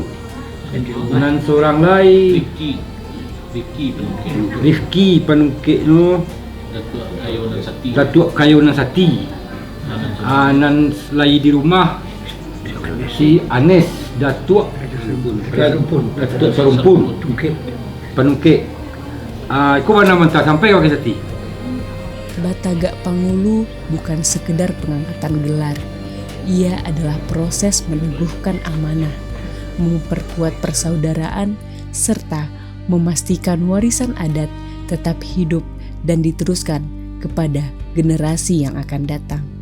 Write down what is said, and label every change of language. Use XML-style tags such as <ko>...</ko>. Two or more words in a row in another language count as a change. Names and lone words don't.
<min>Nan seorang lain Rifki Panukik no Datuk Kayunan Sati. Nan lain di rumah si Anes Datuk Serumpun Panukik. Kau mana mentah sampai kau kisati?</min> <id>Batagak Pangulu bukan sekedar pengangkatan gelar. Ia adalah proses meneguhkan amanah, memperkuat persaudaraan, serta memastikan warisan adat tetap hidup dan diteruskan kepada generasi yang akan datang.</id>